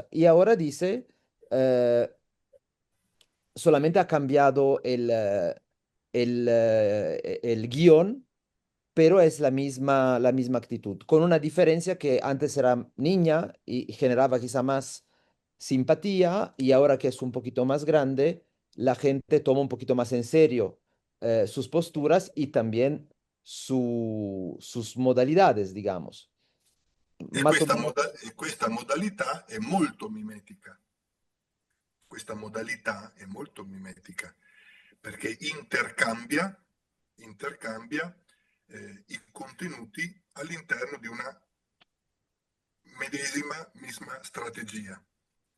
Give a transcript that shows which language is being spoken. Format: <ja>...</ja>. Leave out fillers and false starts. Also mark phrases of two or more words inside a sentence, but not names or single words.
<es>Y ahora dice, eh, solamente ha cambiado el guión, pero es la misma actitud, con una diferencia que antes era niña y generaba quizá más simpatía y ahora que es un poquito más grande, la gente toma un poquito más en serio sus posturas y también sus modalidades, digamos. e Más o menos.</es> <it>questa modalità è molto mimetica. Questa modalità è molto mimetica perché intercambia i contenuti all'interno di una misma strategia.</it>